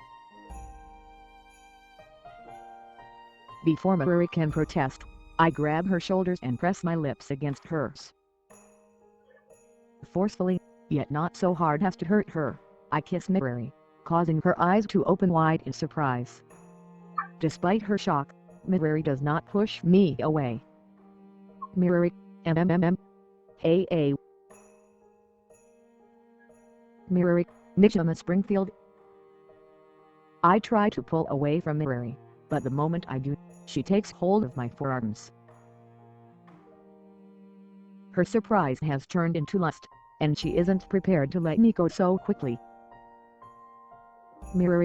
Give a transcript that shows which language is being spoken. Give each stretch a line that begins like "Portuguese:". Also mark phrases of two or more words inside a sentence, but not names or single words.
English: Before Mirari can protest, I grab her shoulders and press my lips against hers. Forcefully, yet not so hard as to hurt her, I kiss Mirari, causing her eyes to open wide in surprise. Despite her shock, Mirari does not push me away. Mirari. AA. Mirari. Nishama Springfield. I try to pull away from Mirari, but the moment I do, she takes hold of my forearms. Her surprise has turned into lust, and she isn't prepared to let me go so quickly. Mirari.